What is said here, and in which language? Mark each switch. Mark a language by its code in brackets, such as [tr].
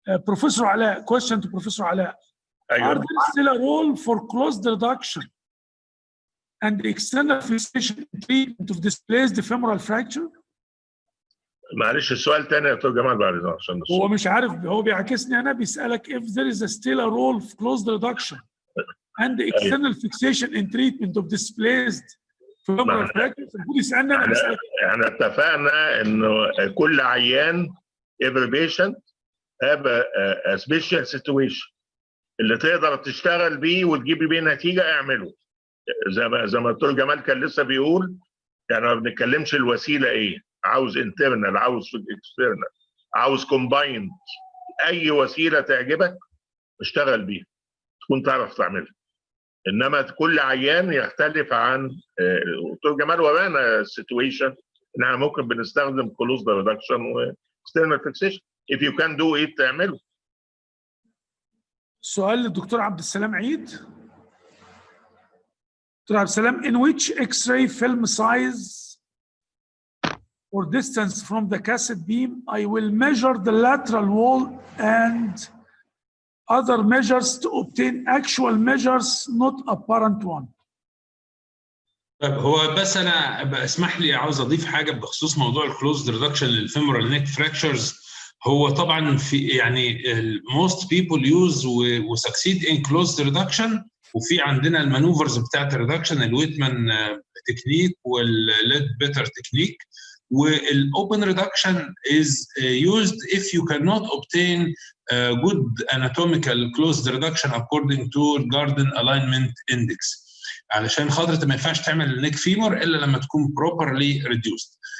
[en] Professor Alaa, question to Professor Alaa. Are there still a role for closed reduction and external fixation treatment of displaced femoral fracture? [ar] معلش السؤال تاني يا دكتور جمال بعد اذنك عشان هو مش عارف، هو بيعكسني انا، بيسالك [en] if there is still a role for closed reduction and external fixation in treatment of displaced femoral fractures. [ar] المفروض يسالنا انا. احنا اتفقنا انه كل عيان [en] every patient have a special situation [ar] اللي تقدر تشتغل بيه وتجيب بيه نتيجه اعمله. زي ما الدكتور جمال كان لسه بيقول، يعني ما بنتكلمش الوسيله ايه، عاوز انترنال، عاوز في الاكسترنال، عاوز كومبايند، اي وسيله تعجبك اشتغل بيها تكون تعرف تعملها. انما كل عيان يختلف عن دكتور جمال ورانا السيتويشن ان احنا ممكن بنستخدم كلوز ريدكشن واكسترنال فيكسيشن. [en] if you can do it [ar] تعمله. سؤال للدكتور عبد السلام عيد. [en] Doctor عبد السلام, in which X-ray film size or distance from the cassette beam I will measure the lateral wall and other measures to obtain actual measures, not apparent one. [ar] طيب هو بس انا اسمح لي عاوز اضيف حاجه بخصوص موضوع الكلوزد ريدكشن للفيمورال نيك فراكشرز. هو طبعا في يعني [en] most people use [ar] وسكسيد [en] in closed reduction، [ar] وفي عندنا المانوفرز بتاعت الريدكشن الويتمان تكنيك والليد بيتر تكنيك. [en] والاوبن reduction is used if you cannot obtain good anatomical closed reduction according to Garden Alignment Index، [ar] علشان خاطر ما ينفعش تعمل النيك فيمور الا لما تكون [en] properly reduced.